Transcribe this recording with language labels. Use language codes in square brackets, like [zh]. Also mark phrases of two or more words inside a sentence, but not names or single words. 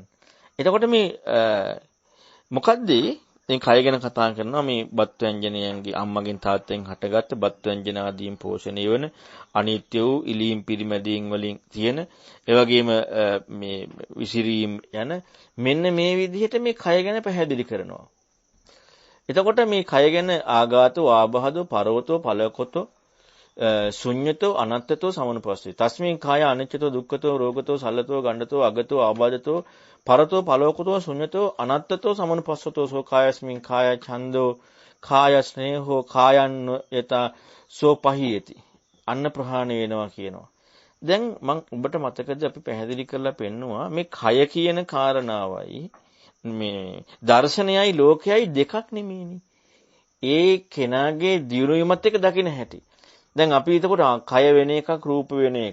[si] එතකොට මේ මොකද්ද දැන් කය ගැන කතා කරනවා මේ බත් ව්‍යංජනයන්ගේ අම්මගෙන් තාත්තෙන් හටගත්ත බත් ව්‍යංජන ආදීන් පෝෂණය වන අනිත්‍ය වූ ඉලීම් පිරිමැදීම් වලින් තියෙන ඒ වගේම මේ විසිරීම් යන මෙන්න මේ විදිහට මේ කය ගැන පැහැදිලි කරනවා. එතකොට මේ කය ගැන [pi] ආඝාතෝ ආබහදෝ පරවතෝ පලකොතෝ ශුඤ්ඤතෝ අනත්තතෝ සමනුපස්සී. තස්මින් කාය අනිච්චතෝ දුක්ඛතෝ රෝගතෝ සල්ලතෝ ගණ්ඩතෝ අගතෝ ආබාධතෝ පරතෝ පලෝකතෝ ශුඤ්ඤතෝ අනත්තතෝ සමනුපස්සතෝ සෝ කායස්මින් කාය ඡන්தோ කාය ස්නේහෝ කායන් යත සෝ පහියති. [si] අන්න ප්‍රහාණය වෙනවා කියනවා. දැන් මම ඔබට මතකද අපි පැහැදිලි කරලා පෙන්නුවා මේ කය කියන කාරණාවයි මේ දර්ශනයයි ලෝකයයි දෙකක් නෙමෙයිනේ. ඒ කෙනාගේ දියුණුවීමත් එක්ක දකින්න හැටි. දැන් අපි එතකොට කය වෙන එකක් රූප වෙන එක.